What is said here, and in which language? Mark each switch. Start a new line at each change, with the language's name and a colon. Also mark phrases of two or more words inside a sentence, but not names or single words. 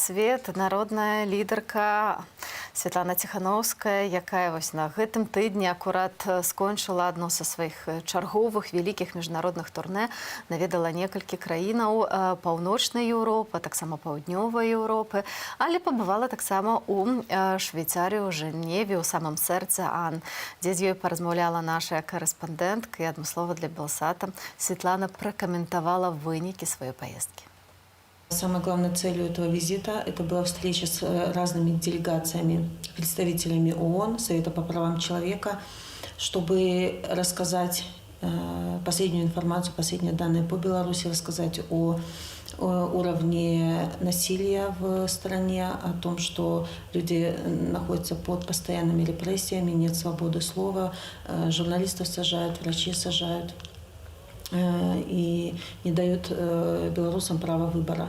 Belarusian: свет народная лідарка Святлана Ціхановская, якая вось на гэтым тыдні акурат скончыла адно са сваіх чарговых вялікіх міжнародных турнэ, наведала некалькі краінаў паўночнай Еўропы, таксама паўднёвай Еўропы, але пабывала таксама у Швейцарыі, у Жэневе, у самым сэрцы Ан, дзе з ёй паразмаўляла наша корэспандэнтка, і адмыслова для Белсата
Russian: Светлана прокомментовала выники своей поездки. Самой главной целью этого визита это была встреча с разными делегациями, представителями ООН, Совета по правам человека, чтобы рассказать последнюю информацию, последние данные по Беларуси, рассказать о уровне насилия в стране, о том, что люди находятся под постоянными репрессиями, нет свободы слова, журналистов сажают, врачи сажают и не дают белорусам права выбора.